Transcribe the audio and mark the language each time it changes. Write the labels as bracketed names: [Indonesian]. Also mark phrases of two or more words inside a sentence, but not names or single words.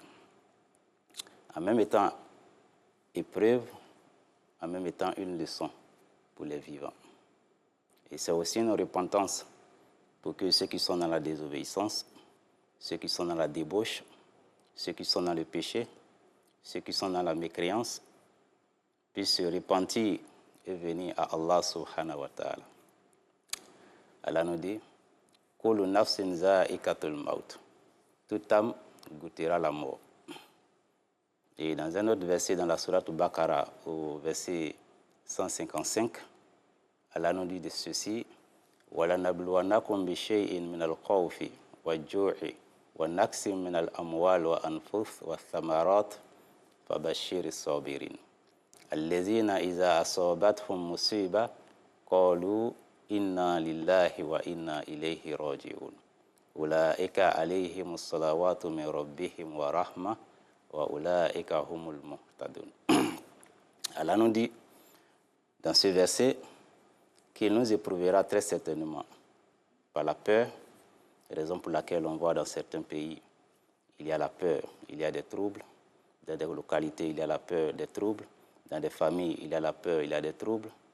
[French] En même temps, épreuve, en même temps une leçon pour les vivants. Et c'est aussi une repentance pour que ceux qui sont dans la désobéissance, ceux qui sont dans la débauche, ceux qui sont dans le péché, ceux qui sont dans la mécréance, puissent se repentir et venir à Allah [Arabic] سبحانه وتعالى. [French] Allah nous dit, [Arabic] كل نفس ذائقة الموت. [French] Toute âme goûtera la mort. Et dans un autre verset dans la sourate Baqara, au verset 155, Allah nous dit de ceci, [Arabic] وَلَنَبْلُوَنَّكُمْ بِشَيْءٍ مِنَ الْخَوْفِ وَالْجُوعِ وَنَقْصٍ مِنَ الْأَمْوَالِ وَالْأَنفُسِ وَالثَّمَرَاتِ فَبَشِّرِ الصَّابِرِينَ الَّذِينَ إِذَا أَصَابَتْهُم مُّصِيبَةٌ قَالُوا إِنَّا لِلَّهِ وَإِنَّا إِلَيْهِ رَاجِعُونَ أُولَئِكَ عَلَيْهِمُ الصَّلَوَاتُ مِن رَّبِّهِمْ وَرَحْمَةٌ وَأُولَئِكَ هُمُ الْمُهْتَدُونَ. [French] Allah nous dit dans ce verset qu'il nous éprouvera très certainement par la peur, raison pour laquelle on voit dans certains pays, il y a la peur, il y a des troubles, dans des localités, il y a la peur, des troubles, dans des familles, il y a la peur, il y a des troubles.